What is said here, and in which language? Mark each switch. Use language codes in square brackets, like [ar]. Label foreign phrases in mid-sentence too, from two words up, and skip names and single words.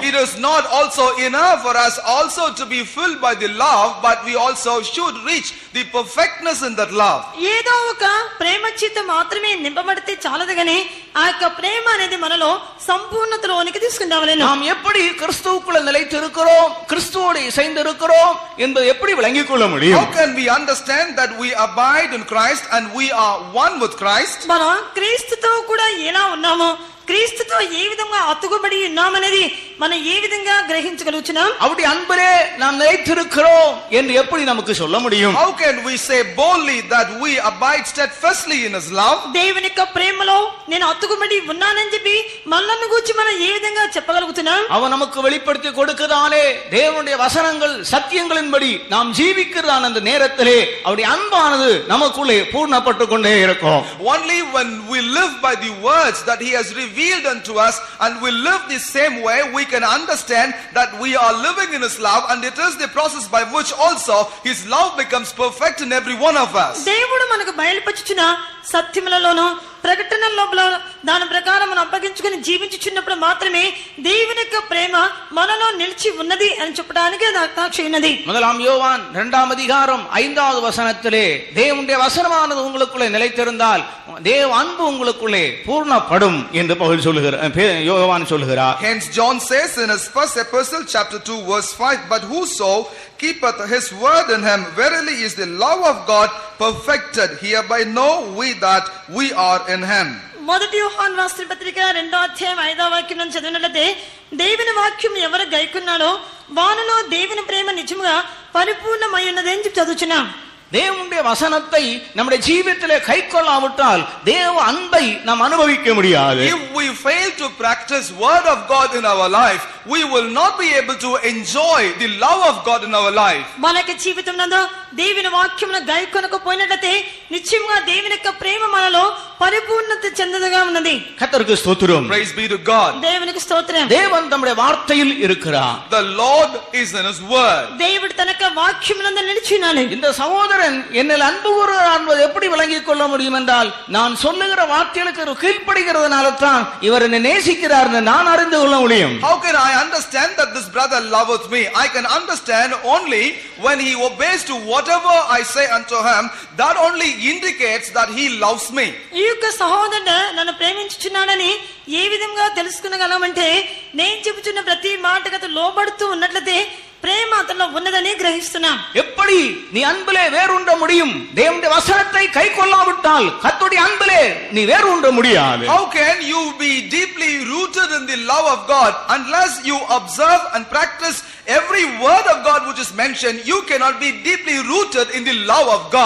[en] It is not also enough for us also to be filled by the love, but we also should reach the perfectness in that love. [te] ఏదో ఒక ప్రేమ చేత మాత్రమే నింపబడితే చాలదు గాని ఆ యొక్క ప్రేమ అనేది మనలో సంపూర్ణతలోనికి తీసుకురావాలని. [ta] நாம் எப்படி கிறிஸ்துவுக்குள்ள நிலைத்திருக்கிறோம், கிறிஸ்துவோடு இசைந்து இருக்கிறோம் என்பதை எப்படி விளங்கிக் கொள்ள முடியும்? [en] How can we understand that we abide in Christ and we are one with Christ? [te] మనం క్రీస్తుతో కూడా ఎలా ఉన్నామో, క్రీస్తుతో ఏ విధంగా అతుకుబడి ఉన్నామనేది మనం ఏ విధంగా గ్రహించగలుగుతున్నాం? [ta] அப்படி அன்பிலே நாம் நிலைத்திருக்கிறோம் என்று எப்படி நமக்கு சொல்ல முடியும்? [en] How can we say boldly that we abide steadfastly in his love? [te] దేవుని యొక్క ప్రేమలో నేను అతుకుబడి ఉన్నానని చెప్పి మనల్ని గురించి మనం ఏ విధంగా చెప్పగలుగుతున్నాం? [ta] அவன் நமக்கு வெளிப்படுத்தி கொடுக்கதாலே தேவனுடைய வசனங்கள் சத்தியங்களின்படி நாம் ஜீவிக்கிறதான அந்த நேரத்திலே அவருடைய அன்பானது நமக்குள்ளே பூர்ணப்பட்டு கொண்டே இருக்கும். [en] Only when we live by the words that he has revealed unto us and we live the same way, we can understand that we are living in his love, and it is the process by which also his love becomes perfect in every one of us. [te] దేవుడు మనకు బయలుపరచుచున్న సత్యములలోనూ ప్రకటన లోపల దాని ప్రకారం మనం అప్పగించుకుని జీవించుచున్నప్పుడు మాత్రమే దేవుని యొక్క ప్రేమ మనలో నిలిచి ఉన్నది అని చెప్పడానికి అది సాక్షి ఉన్నది. [ta] முதலாம் யோவான் 2ஆம் அதிகாரம் 5வது வசனத்திலே தேவனுடைய வசனமானது உங்களுக்குள்ளே நிலைத்திருந்தால் தேவ அன்பு உங்களுக்குள்ளே பூர்ணப்படும் என்று பவுல் சொல்லுகிறார், யோவான் சொல்லுகிறார். [en] Hence John says in his first epistle, chapter 2, verse 5, but whoso keepeth his word in him, verily is the love of God perfected. Hereby know we that we are in him. [te] మొదటి యోహాను రాసిన పత్రిక 2వ అధ్యాయం 5వ వాక్యం నుంచి చదివినట్లయితే దేవుని వాక్యం ఎవరు గైకున్నాడో వానిలో దేవుని ప్రేమ నిజముగా పరిపూర్ణమై ఉన్నది అని చదువుచున్నాం. [ta] தேவனுடைய வசனத்தை நம்முடைய ஜீவிதத்திலே கைக்கொள்ளாவிட்டால் தேவ அன்பை நாம் அனுபவிக்க முடியாது. [en] If we fail to practice word of God in our life, we will not be able to enjoy the love of God in our life. [te] మనకి జీవితం నందు దేవుని వాక్యమును గైకొనకపోయినట్లయితే నిశ్చయంగా దేవుని యొక్క ప్రేమ మనలో పరిపూర్ణత చెందదుగా ఉన్నది. [ta] கர்த்தருக்கு ஸ்தோத்திரம். [en] Praise be to God. [te] దేవునికి స్తోత్రం. [ta] தேவன் நம்முடைய வார்த்தையில் இருக்கிறார். [en] The Lord is in his word. [te] దేవుడు తన యొక్క వాక్యమునందు నిలిచి ఉన్నాడు. [ta] இந்த சகோதரன் என்னில் அன்பு கூறுகிறார் என்பதை எப்படி விளங்கிக் கொள்ள முடியும் என்றால் நான் சொல்லுகிற வார்த்தைகளுக்கு கீழ்ப்படுகிறதுனால தான் இவர் என்னை நேசிக்கிறார் என்று நான் அறிந்து கொள்ள முடியும். [en] How can I understand that this brother loveth me? I can understand only when he obeys to whatever I say unto him. That only indicates that he loves me. [te] ఈ యొక్క సహోదరుడు నన్ను ప్రేమించుచున్నాడని ఏ విధంగా తెలుసుకునగలమంటే నేను చెబుతున్న ప్రతి మాటకు అతను లోబడుతూ ఉన్నట్లయితే ప్రేమ అతనిలో ఉన్నదని గ్రహిస్తున్నాం. [ta] எப்படி நீ அன்பிலே வேறுண்ட முடியும்? தேவனுடைய வசனத்தை கைக்கொள்ளாவிட்டால் கர்த்தருடைய அன்பிலே நீ வேறுண்ட முடியாது. [en] How can you be deeply rooted in the love of God unless you observe and practice every word of God which is mentioned? You cannot be deeply rooted in the love of God.